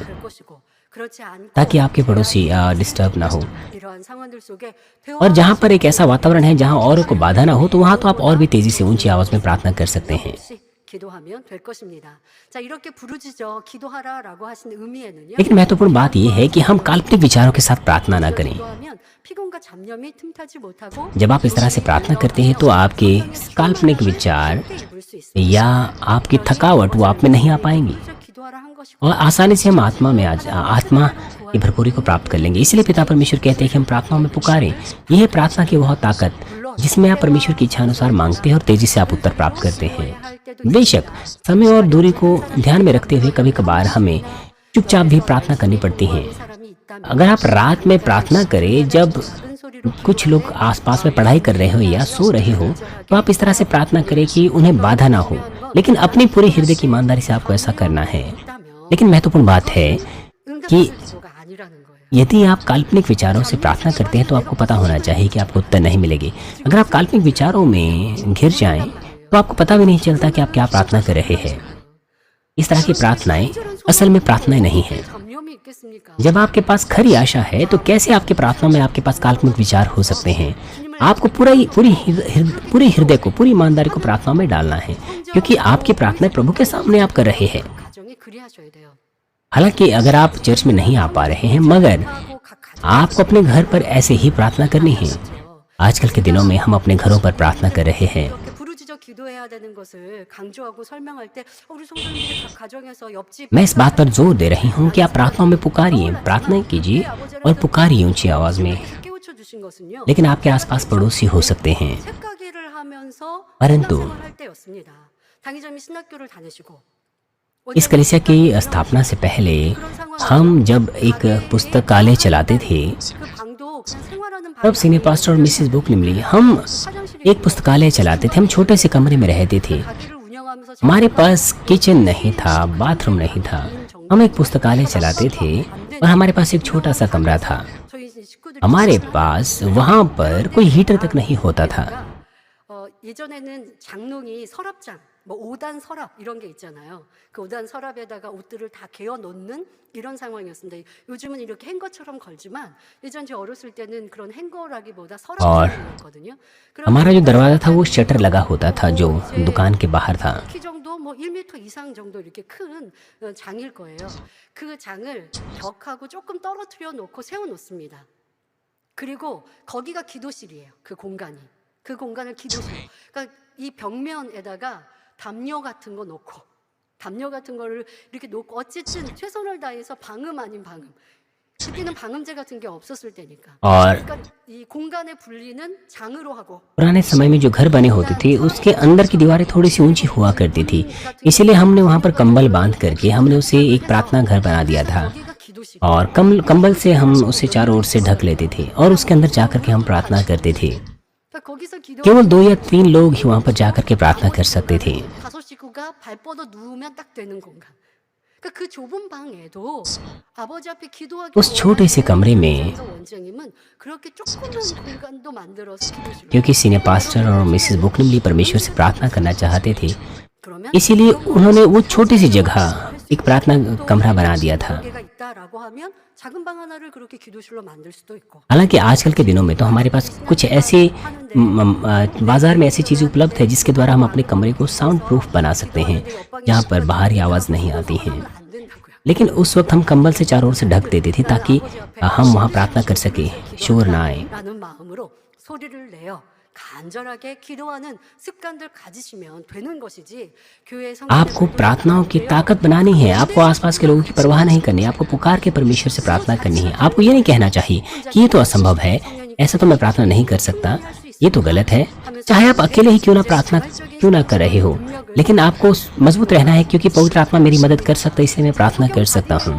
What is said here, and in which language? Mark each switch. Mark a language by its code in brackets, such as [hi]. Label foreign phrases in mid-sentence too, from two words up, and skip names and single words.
[ko] 될 것이고 그렇지 않고 [hi] ताकि आपके पड़ोसी डिस्टर्ब ना हो। [ko] 이러한 상황들 속에 [hi] और जहाँ पर एक ऐसा वातावरण है जहाँ औरों को बाधा ना हो, तो वहाँ तो आप और भी तेजी से ऊंची आवाज में प्रार्थना कर सकते हैं। [ko] 없이 기도하면 될 것입니다. 자, 이렇게 부르짖어 기도하라라고 하신 의미에는요. [hi] लेकिन महत्वपूर्ण बात यह है कि हम काल्पनिक विचारों के साथ प्रार्थना ना करें। [ko] 기도하면 피곤과 잡념이 틈타지 못하고 [hi] जब आप इस तरह से प्रार्थना करते हैं तो आपके काल्पनिक विचार [ko] 입을 수 있습니다. [hi] या आपकी थकावट वो आप में नहीं आ पाएंगी [ko] 그래서 기도하라 한 것이고 [hi] और आसानी से हम आत्मा की भरपूरी को प्राप्त कर लेंगे। इसलिए पिता परमेश्वर कहते हैं कि हम प्रार्थनाओं में पुकारें। यह है प्रार्थना की वह ताकत जिसमें आप परमेश्वर की इच्छा अनुसार मांगते हैं और तेजी से आप उत्तर प्राप्त करते हैं। बेशक समय और दूरी को ध्यान में रखते हुए कभी कभार हमें चुपचाप भी प्रार्थना करनी पड़ती है। [ko] 사람이 있다면 [hi] अगर आप रात में प्रार्थना करें जब [ko] 큰 소리로 [hi] कुछ लोग आसपास में पढ़ाई कर रहे हो या सो रहे हो, तो आप इस तरह से प्रार्थना करें कि उन्हें बाधा ना हो। लेकिन अपनी पूरे हृदय की ईमानदारी से आपको ऐसा करना है। [ko] 있다면 [hi] लेकिन महत्वपूर्ण बात है कि [ko] 응답받을 기도가 아니라는 거예요. [hi] यदि आप काल्पनिक विचारों से प्रार्थना करते हैं तो आपको पता होना चाहिए कि आपको उत्तर नहीं मिलेगी। अगर आप काल्पनिक विचारों में घिर जाएं तो आपको पता भी नहीं चलता कि आप क्या प्रार्थना कर रहे हैं। इस तरह की प्रार्थनाएं असल में प्रार्थनाएं नहीं हैं। [ko] 잡념이 있겠습니까? [hi] जब आपके पास खरी आशा है तो कैसे आपके प्रार्थना में आपके पास काल्पनिक विचार हो सकते हैं? आपको पूरे हृदय को, पूरी ईमानदारी को प्रार्थना में डालना है, क्योंकि आपकी प्रार्थना प्रभु के सामने आप कर रहे हैं। [ko] 가정이 그리하셔야 돼요. [hi] हालांकि अगर आप चर्च में नहीं आ पा रहे हैं, मगर [ko] 하고 각 가정 [hi] आपको अपने घर पर ऐसे ही प्रार्थना करनी है। आजकल के दिनों में हम अपने घरों पर प्रार्थना कर रहे हैं। [ko] 이렇게 부르짖어 기도해야 되는 것을 강조하고 설명할 때 우리 성도님들이 각 가정에서 옆집 [hi] मैं इस बात पर जोर दे रही हूँ कि आप प्रार्थनाओं में पुकारिए, प्रार्थना कीजिए और पुकारिए ऊंची आवाज में। [ko] 깨우쳐 주신 것은요. [hi] लेकिन आपके आसपास पड़ोसी हो सकते हैं, [ko] 책가게를 하면서 [hi] परंतु [ko] 신앙생활할 때였습니다. 당의점이 신학교를 다니시고 [hi] इस कलीसिया की स्थापना से पहले हम जब एक पुस्तकालय चलाते थे, [ko] 그 방도 그냥 생활하는 [hi] तब [en] senior pastor [hi] और मिसेस बुक निमली हम [ko] 화장실이 [hi] एक पुस्तकालय चलाते थे। हम छोटे से कमरे में रहते थे। [ko] 가게를 운영하면서 [hi] हमारे पास किचन नहीं था, बाथरूम नहीं था। हम एक पुस्तकालय चलाते थे और हमारे पास एक छोटा सा कमरा था। [ko] 저희 식구들이 [hi] हमारे पास वहाँ पर कोई हीटर तक नहीं होता था। [ko] 예전에는 장롱이 서랍장, 뭐 5단 서랍 이런 게 있잖아요. 그 5단 서랍에다가 옷들을 다 개어 놓는 이런 상황이었습니다. 요즘은 이렇게 행거처럼 걸지만 예전 제 어렸을 때는 그런 행거라기보다 서랍장이었거든요. [hi] हमारा जो दरवाजा था वो शटर लगा होता था जो दुकान के बाहर था। [ko] 키 정도 뭐 1m 이상 정도 이렇게 큰 장일 거예요. 그 장을 벽하고 조금 떨어뜨려 놓고 세워 놓습니다. 그리고 거기가 기도실이에요. 그 공간이. 그 공간을 기도실. 그러니까 이 벽면에다가 담요 같은 거 놓고 담요 같은 거를 이렇게 놓고 어쨌든 최선을 다해서 방음 아닌 방음. 그때는 방음제 같은 게 없었을 때니까. [hi] और [ko] 그러니까 이 공간에 불리는 장으로 하고 [hi] पुराने समय में जो घर बने होते थे उसके अंदर की दीवारें थोड़ी सी ऊंची हुआ करती थी, इसीलिए हमने वहाँ पर कंबल बांध करके हमने उसे एक प्रार्थना घर बना दिया था [ko] 거기가 기도실. [hi] और कंबल से हम उसे चारों ओर से ढक लेते थे और उसके अंदर जाकर के हम प्रार्थना करते थे। [ko] 그러니까 거기서 기도 [hi] केवल 2 या 3 लोग ही वहाँ पर जाकर के प्रार्थना कर सकते थे। [ko] 5식구가 발 뻗어 누우면 딱 되는 공간. 그러니까 그 좁은 방에도 아버지 앞에 기도하기 [hi] उस छोटे से कमरे में [ko] 원장님은 그렇게 조그만 공간도 만들어서 기도실. [hi] क्योंकि [en] senior pastor [hi] और मिसेस बुकनिमली परमेश्वर से प्रार्थना करना चाहते थे, [ko] 그러면 [hi] इसीलिए उन्होंने वो छोटी सी जगह एक प्रार्थना कमरा बना दिया था। [ko] 개가 있다라고 하면 작은 방 하나를 그렇게 기도실로 만들 수도 있고. [hi] हालांकि आजकल के दिनों में तो हमारे पास कुछ ऐसे बाजार में ऐसी चीज़ें उपलब्ध है जिसके द्वारा हम अपने कमरे को [en] sound proof [hi] बना सकते हैं, जहाँ पर बाहरी आवाज़ नहीं आती है। [ko] 안 된다고요. [hi] लेकिन उस वक्त हम कंबल से चारों ओर से ढक देते थे ताकि हम वहाँ प्रार्थना कर सके, शोर ना आए। [ko] 라는 마음으로 소리를 내어 간절하게 기도하는 습관들 가지시면 되는 것이지 교회 [hi] आपको प्रार्थनाओं की ताकत बनानी है। आपको आसपास के लोगों की परवाह नहीं करनी है। आपको पुकार के परमेश्वर से प्रार्थना करनी है। आपको ये नहीं कहना चाहिए कि ये तो असंभव है, ऐसा तो मैं प्रार्थना नहीं कर सकता। ये तो गलत है। चाहे आप अकेले ही क्यों ना कर रहे हो, लेकिन आपको मजबूत रहना है, क्योंकि पवित्र आत्मा मेरी मदद कर सकता है, इसलिए मैं प्रार्थना कर सकता हूँ।